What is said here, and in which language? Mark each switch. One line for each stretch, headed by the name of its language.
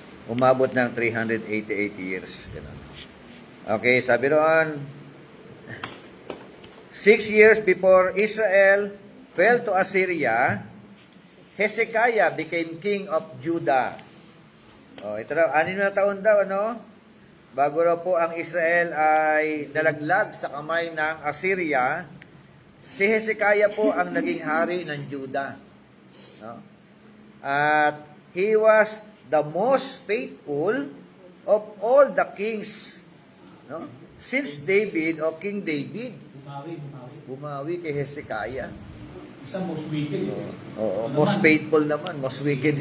Filipino: Umabot ng 388 years. Ganun.
English: Okay, sabi roon, 6 years before Israel fell to Assyria, Hezekiah became king of Judah.
Filipino: Oh, ito raw, 6 na taon daw, ano? Bago raw po ang Israel ay nalaglag sa kamay ng Assyria, si Hezekiah po ang naging hari ng Judah. No?
English: At he was the most faithful of all the kings.
Filipino: No? Since David o King David, bumawi kay Hezekiah.
English: Isa most wicked. Oo, most faithful naman, most wicked.